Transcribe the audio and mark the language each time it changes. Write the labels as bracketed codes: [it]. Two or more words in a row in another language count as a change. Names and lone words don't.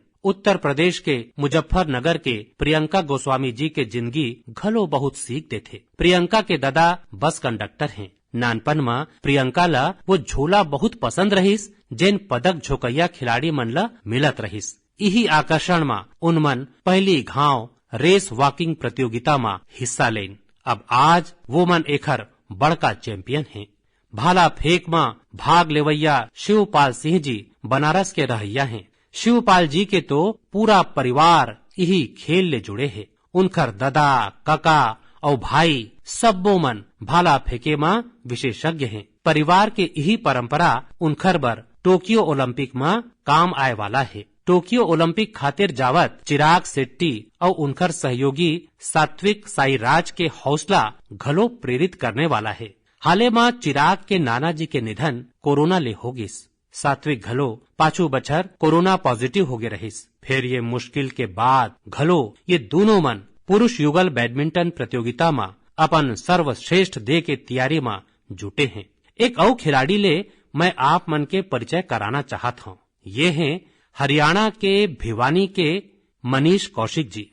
[hne] उत्तर प्रदेश के मुजफ्फरनगर के प्रियंका गोस्वामी जी के जिंदगी घलो बहुत सीख देथे। प्रियंका के दादा बस कंडक्टर हैं। नानपन में प्रियंका ला वो झूला बहुत पसंद रहिस जेन पदक झोकैया खिलाड़ी मन ला मिलत रहिस। यही आकर्षण में उनमन पहली घाव [en] race walking [hne] प्रतियोगिता में हिस्सा लेन। अब आज वो मन एखर बड़का चैंपियन हैं। भाला फेंक में भाग लेवैया शिवपाल सिंह जी बनारस के रहैया हैं। शिवपाल जी के तो पूरा परिवार यही खेल ले जुड़े है। उनकर दादा, काका और भाई सब्बो मन भाला फेंके में विशेषज्ञ हैं। परिवार के यही परंपरा उनखर बर टोक्यो ओलंपिक में काम आए वाला है। टोक्यो ओलंपिक खातिर जावत चिराग शेट्टी और उनकर सहयोगी सात्विक साईराज के हौसला घलो प्रेरित करने वाला है। हाले में चिराग के नाना जी के निधन कोरोना ले हो गिस। सात्विक घलो पाछू बछर [en] corona positive [hne] हो गए रहिस। फिर ये मुश्किल के बाद घलो ये दोनों मन पुरुष युगल बैडमिंटन प्रतियोगिता में अपन सर्वश्रेष्ठ दे के तैयारी में जुटे हैं। एक और खिलाड़ी ले मैं आप मन के परिचय कराना चाहत हूँ। ये हैं हरियाणा के भिवानी के मनीष कौशिक जी।